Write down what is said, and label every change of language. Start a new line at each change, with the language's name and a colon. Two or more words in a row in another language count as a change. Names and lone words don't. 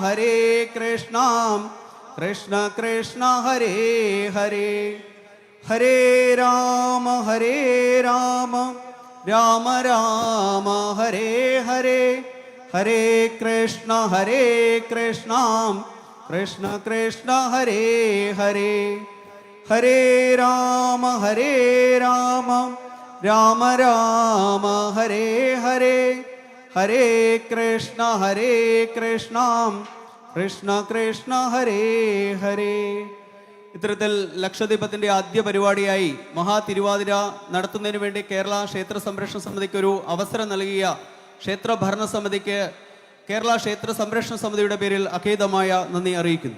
Malayalam: കൃഷ്ണ കൃഷ്ണ ഹരേ ഹരേ, ഹരേ രാമ രാമ രാമ ഹരേ ഹരേ, ഹരേ കൃഷ്ണ കൃഷ്ണ കൃഷ്ണ ഹരേ ഹരേ, ഹരേ രാമ രാമ ഹരേ ഹരേ, ഹരേ കൃഷ്ണ കൃഷ്ണ കൃഷ്ണ ഹരേ ഹരേ. ഇത്തരത്തിൽ ലക്ഷദ്വീപത്തിൻ്റെ ആദ്യ പരിപാടിയായി മഹാ തിരുവാതിര നടത്തുന്നതിന് വേണ്ടി കേരള ക്ഷേത്ര സംരക്ഷണ സമിതിക്ക് ഒരു അവസരം നൽകിയ ക്ഷേത്ര ഭരണസമിതിക്ക് കേരള ക്ഷേത്ര സംരക്ഷണ സമിതിയുടെ പേരിൽ അഖേദമായ നന്ദി അറിയിക്കുന്നു.